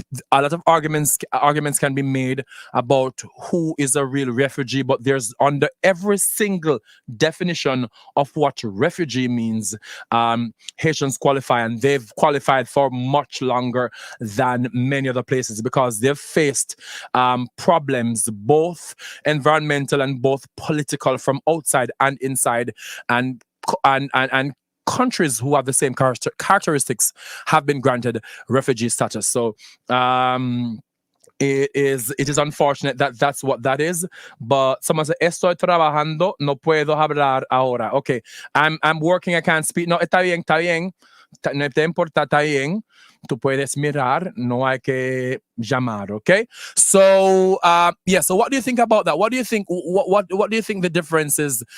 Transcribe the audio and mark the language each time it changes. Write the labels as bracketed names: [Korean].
[English] A lot of arguments can be made about who is a real refugee, but there's under every single definition of what refugee means, Haitians qualify, and they've qualified for much longer than many other places because they've faced problems, both environmental and both political, from outside and inside, and countries who have the same characteristics have been granted refugee status. So it is unfortunate that that's what that is. But someone said, [Spanish] estoy trabajando, no puedo hablar ahora. [English] Okay, I'm working, I can't speak. [Spanish] No, está bien, no te importa, está bien. Tú puedes mirar, no hay que llamar, okay? [English] So, so what do you think about that? What do you think, what do you think the difference is?